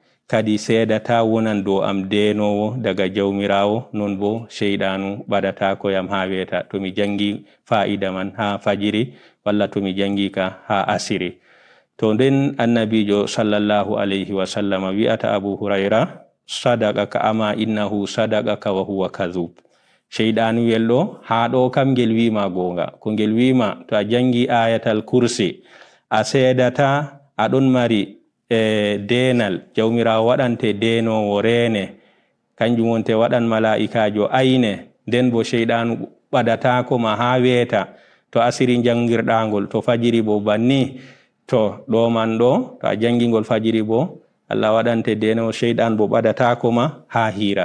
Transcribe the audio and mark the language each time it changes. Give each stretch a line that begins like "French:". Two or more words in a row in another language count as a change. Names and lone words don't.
Fula: kadi seedata wonan dow am denowo daga jawmirawo, non bo sheydanu ɓadata ko yam ha weta to mi jangi fa'ida man ha fajiri walla to mi jangi ka ha asiri. To nden annabijo
Arabic: صلى الله عليه وسلم
Fula: wi'ata Abu Hurayra,
Arabic: صدقك أما إنه صدقك وهو كذوب.
Fula: Sheydanu welɗo ha ɗo kam ngel wima gonga, ko ngel wima to a jangi
Arabic: آية الكرسي
Fula: a seedata aɗon mari denal jawmirawo waɗante denowo rene, kanjum wonte waɗan mala'ikajo ayne, nden bo sheydanu ɓadatako ma ha weta to asiri jangirɗangol, to fajiri bo banni, to ɗo man ɗo to a jangingol fajiri bo Allah waɗante denowo, sheydan bo ɓadatako ma ha hira.